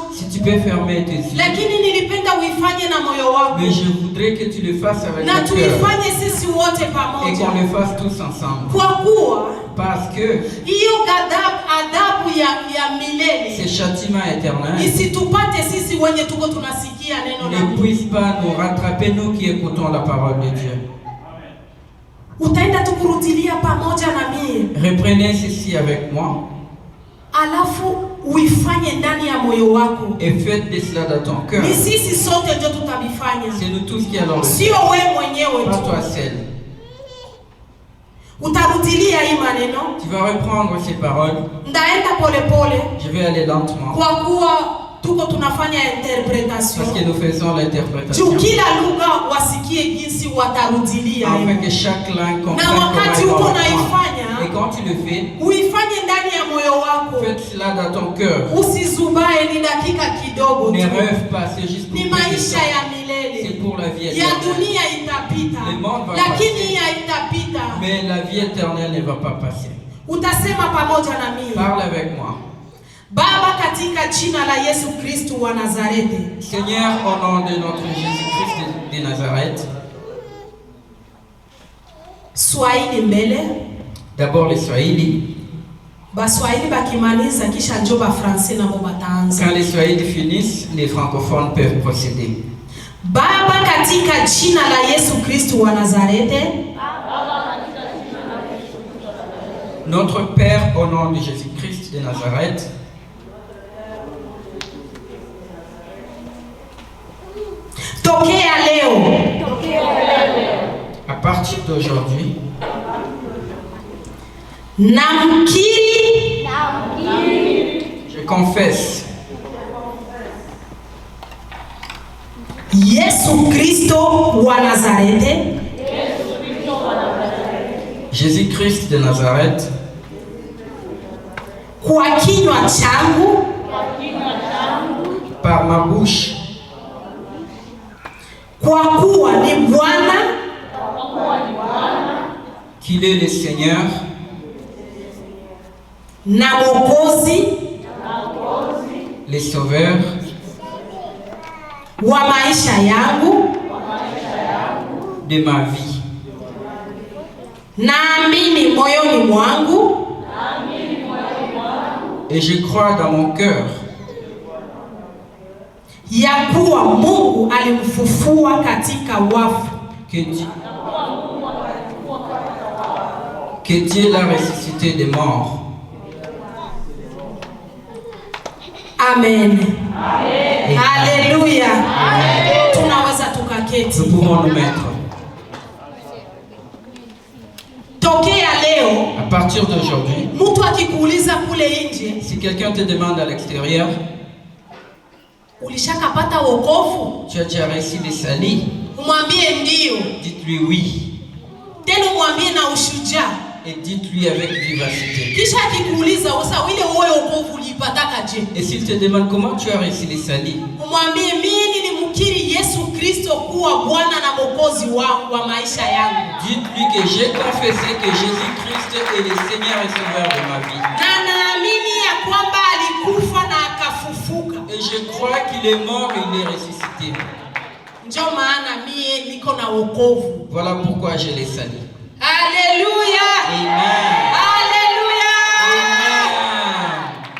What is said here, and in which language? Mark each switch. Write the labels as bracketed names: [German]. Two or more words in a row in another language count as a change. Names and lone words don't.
[French] Si tu peux fermer tes yeux. [Swahili] Lakini nilipenda uifanye na moyo wako. [French] Mais je voudrais que tu le fasses avec ton cœur. [Swahili] Na tuifanye sisi wote pamoja. [French] Et qu'on le fasse tous ensemble. [Swahili] Kwa kuwa [French] parce que [Swahili] hiyo adabu ya milele, [French] ce châtiment éternel, [Swahili] isitupate sisi wenye tuko tunasikia neno la [French] ne [Swahili] Mungu. [French] puisse pas nous rattraper nous qui écoutons la parole de Dieu. [Swahili] Utaenda tukurudilia pamoja na mimi. [French] Reprenez ceci avec moi. [Swahili] Alafu uifanye ndani ya moyo wako. [French] Et faites de cela dans ton cœur. [Swahili] Ni sisi sote ndio tutabifanya. [French] C'est nous tous qui allons le faire. [Swahili] Sio wewe mwenyewe tu. [French] Pas toi seul. [Swahili] Utarudilia hii maneno. [French] Tu vas reprendre ces paroles. [Swahili] Ndaenda pole pole. [French] Je vais aller lentement. [Swahili] Kwa kuwa tuko tunafanya interpretation. [French] Parce que nous faisons l'interprétation. [Swahili] Kila lugha wasikie jinsi watarudilia. [French] Afin que chaque langue comprenne comment ils vont [Swahili] naifanya. [French] Et quand tu le fais, [Swahili] uifanye ndani ya moyo wako. wako. [French] Faites cela dans ton cœur. [Swahili] Usizubae, ni dakika kidogo [French] Ne [Swahili] tu. [French] rêve pas, c'est juste pour [Swahili] Ni maisha ya milele. [French] C'est pour la vie [Swahili] Ya [French] éternelle. [Swahili] dunia itapita. [French] Le monde va [Swahili] Lakini [French] passer. [Swahili] haitapita. [French] Mais la vie éternelle ne va pas passer. [Swahili] Utasema pamoja na mimi. [French] Parle avec moi. [Swahili] Baba, katika jina la Yesu Kristo wa Nazareti. [French] Seigneur, au nom de notre Jésus-Christ de Nazareth. [Swahili] Swahili mbele. [French] D'abord les Swahili. [Swahili] Baswahili bakimaliza kisha njo ba français na bo bataanza. [French] Quand les Swahili finissent, les francophones peuvent procéder. [Swahili] Baba, katika jina la Yesu Kristo wa Nazareti. [French] Notre Père, au nom de Jésus-Christ de Nazareth. [Swahili] Tokea leo. [French] À partir d'aujourd'hui, [Swahili] Namkiri [French] je confesse [Swahili] Yesu Kristo wa Nazareti. [French] Jésus-Christ de Nazareth [Swahili] Kwa kinywa changu [French] par ma bouche, [Swahili] kwa kuwa ni Bwana [French] qu'il est le Seigneur [Swahili] na Mwokozi [French] le Sauveur [Swahili] wa maisha yangu. [French] de ma vie. [Swahili] Naamini moyoni mwangu [French] Et je crois dans mon cœur [Swahili] ya kuwa Mungu alimfufua katika wafu. [French] Que Dieu l'a ressuscité des morts. [Swahili] Amen. [French] Amen. [Swahili] Haleluya. Tunaweza tukaketi. [French] Nous pouvons nous mettre. [Swahili] Tokea leo, [French] À partir d'aujourd'hui, [Swahili] mtu akikuuliza kule nje, [French] si quelqu'un te demande à l'extérieur, [Swahili] ulishakapata wokovu? [French] tu as déjà reçu des salis, [Swahili] Umwambie ndio. [French] dites-lui oui. [Swahili] Tena umwambie na ushujaa. [French] Et dites-lui avec vivacité. [Swahili] Kisha akikuuliza usa ile wewe wokovu ulipataka je? [French] Et s'il te demande comment tu as reçu les salis, [Swahili] Umwambie mimi nilimkiri Yesu Kristo kuwa Bwana na Mwokozi wangu wa maisha yangu. [French] dites-lui que j'ai confessé que Jésus-Christ est le Seigneur et Sauveur de ma vie. [Swahili] Na naamini ya kwamba alikufa na akafufuka. [French] Et je crois qu'il est mort et il est ressuscité. [Swahili] Ndio maana mie niko na wokovu. [French] Voilà pourquoi je les salue. [Swahili] Haleluya. [French] Amen. [Swahili] Haleluya. [French] Amen.